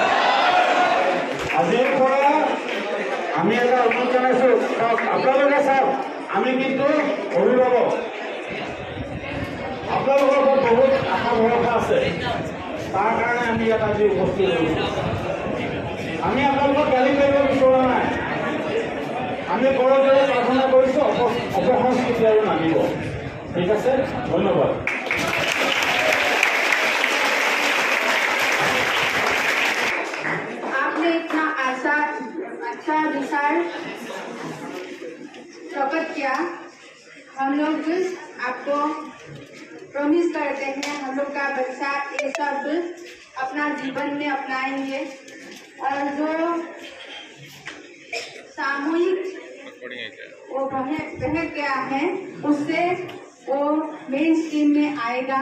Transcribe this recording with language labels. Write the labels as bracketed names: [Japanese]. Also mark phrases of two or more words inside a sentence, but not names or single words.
[Assamese] আজিৰ পৰা আমি এটা অনুৰোধ জনাইছোঁ, আপোনালোকে চাওক, আমি কিন্তু অভিভাৱক, আপোনালোকৰ ওপৰত বহুত আশা ভৰসা আছে। তাৰ কাৰণে আমি ইয়াত আজি উপস্থিত হৈছোঁ। আমি আপোনালোকক গালি পাৰিব বিচৰা নাই। আমি কৰজোৰে প্ৰাৰ্থনা কৰিছোঁ অপসংস্কৃতি আৰু নামিব। ঠিক আছে, ধন্যবাদ। [Hindi] आपने इतना अच्छा विचार प्रकट किया। हम लोग आपको प्रॉमिस करते हैं हम लोग का बच्चा ये सब अपना जीवन में अपनाएंगे और जो सामूहिक वो बह गया है उससे वो [English] main stream [Hindi] में आएगा।